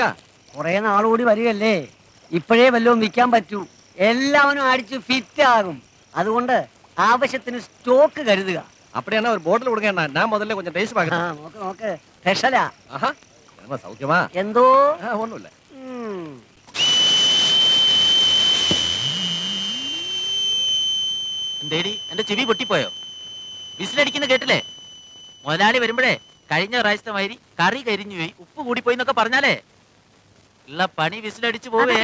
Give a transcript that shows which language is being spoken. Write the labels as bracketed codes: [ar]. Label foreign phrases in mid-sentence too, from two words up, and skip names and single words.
[ml] കുറെ നാളുകൂടി വരികയല്ലേ, ഇപ്പോഴേ വല്ലതും വിൽക്കാൻ പറ്റൂ. എല്ലാവരും അടിച്ച് ഫിറ്റ് ആകും. അതുകൊണ്ട് ആവശ്യത്തിന് സ്റ്റോക്ക് കരുതുക. [ta] அப்படியே ஒரு பாட்டில் கொடுங்க. நான் முதல்ல கொஞ்சம் டேஸ்ட் ആ, பார்க்கறேன். [ml] നോക്ക് നോക്ക്, സ്പെഷ്യലാ. [ta] ஆஹா, நம்ம சௌக்கியமா? [ml] എന്തോ [ta] ஒண்ணும் இல்ல. [ml] എന്തേടി എന്റെ ചെവി പൊട്ടിപ്പോയോ? വിസിലടിക്കുന്ന കേട്ടില്ലേ? മുതലാളി വരുമ്പോഴേ കഴിഞ്ഞ പ്രാവശ്യത്തെ മാതിരി കറി കരിഞ്ഞു പോയി, ഉപ്പ് കൂടിപ്പോയി എന്നൊക്കെ പറഞ്ഞാലേ ഉള്ള പണി വിസിലടിച്ചു പോവേ.